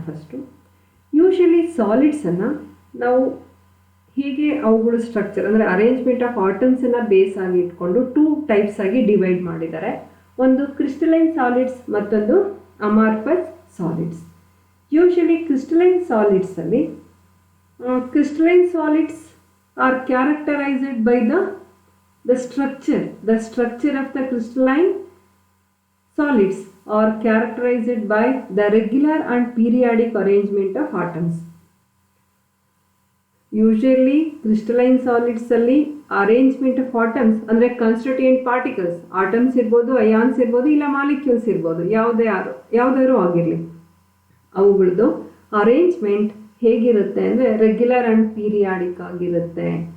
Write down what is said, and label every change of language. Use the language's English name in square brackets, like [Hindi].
[Kannada] First usually ಸಾಲಿಡ್ಸನ್ನು ನಾವು ಹೀಗೆ ಅವುಗಳ ಸ್ಟ್ರಕ್ಚರ್ ಅಂದರೆ ಅರೇಂಜ್ಮೆಂಟ್ ಆಫ್ ಆಟಮ್ಸನ್ನು ಬೇಸ್ ಆಗಿ ಇಟ್ಕೊಂಡು 2 ಟೈಪ್ಸ್ ಆಗಿ ಡಿವೈಡ್ ಮಾಡಿದ್ದಾರೆ. ಒಂದು ಕ್ರಿಸ್ಟಲೈನ್ ಸಾಲಿಡ್ಸ್, ಮತ್ತೊಂದು amorphous solids. Usually crystalline ಸಾಲಿಡ್ಸಲ್ಲಿ [English] crystalline solids are characterized by the structure of the crystalline solids are characterized by the regular and periodic arrangement of atoms. [Kannada] Usually crystalline solids ಅಲ್ಲಿ arrangement of atoms ಅಂದರೆ constituent particles, atoms ಇರ್ಬೋದು, ions ಇರ್ಬೋದು, ಇಲ್ಲ molecules ಇರ್ಬೋದು, ಯಾವುದಾದ್ರು ಆಗಿರಲಿ, ಅವುಗಳದ್ದು arrangement ಹೇಗಿರುತ್ತೆ ಅಂದರೆ ರೆಗ್ಯುಲರ್ ಆ್ಯಂಡ್ ಪೀರಿಯಾಡಿಕ್ ಆಗಿರುತ್ತೆ.